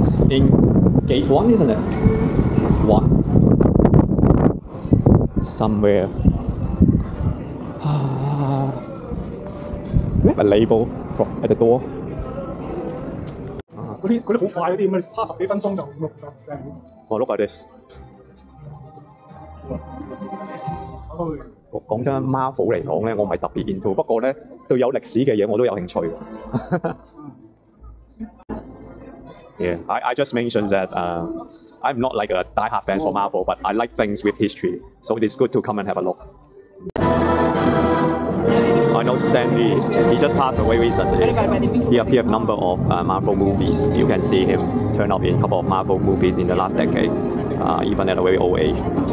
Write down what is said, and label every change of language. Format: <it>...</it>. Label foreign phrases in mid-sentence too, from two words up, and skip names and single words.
<en>in gate 1, isn't it? 1. Somewhere. We have a label at the door.</en> <yue>嗰啲好快嗰啲咁樣，差10幾分鐘就60%。</yue> <en>Oh, look at this.</en> <yue>講真 ，Marvel 嚟講咧，我唔係特別 into， 不過咧對有歷史嘅嘢我都有興趣。</yue> <en>Yeah, I just mentioned that I'm not like a die-hard fan for Marvel, but I like things with history, so it is good to come and have a look. I know Stan Lee, he just passed away recently. He appeared in a number of Marvel movies. You can see him turn up in a couple of Marvel movies in the last decade, even at a very old age.</en>